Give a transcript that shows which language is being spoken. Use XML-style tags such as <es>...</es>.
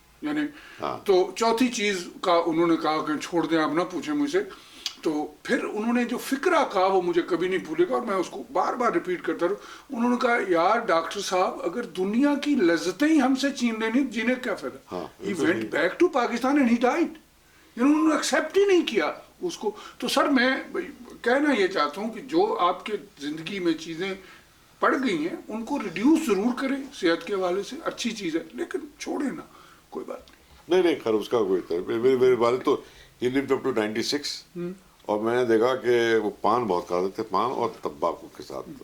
<ur>یعنی تو چوتھی چیز کا انہوں نے کہا کہ چھوڑ دیں, آپ نہ پوچھیں مجھ سے. تو پھر انہوں نے جو فکرہ کہا وہ مجھے کبھی نہیں بھولے گا, اور میں اس کو بار بار ریپیٹ کرتا رہوں. انہوں نے کہا یار ڈاکٹر صاحب اگر دنیا کی لذتیں ہی ہم سے چھین لینی, جینے کا کیا فائدہ.</ur> <en>He went back to Pakistan and he died.</en> <ur>انہوں نے ایکسیپٹ ہی نہیں کیا اس کو. تو سر میں کہنا یہ چاہتا ہوں کہ جو آپ کے زندگی میں چیزیں پڑ گئی ہیں ان کو ریڈیوس ضرور کریں, صحت کے حوالے سے اچھی چیز ہے, لیکن چھوڑیں نا, کوئی بات نہیں. نہیں خیر اس کا کوئی میرے والد تو</ur> <en>he lived up to 96,</en> <ur>اور میں نے دیکھا کہ وہ پان بہت کھاتے تھے, پان اور تمباکو کے ساتھ.</ur>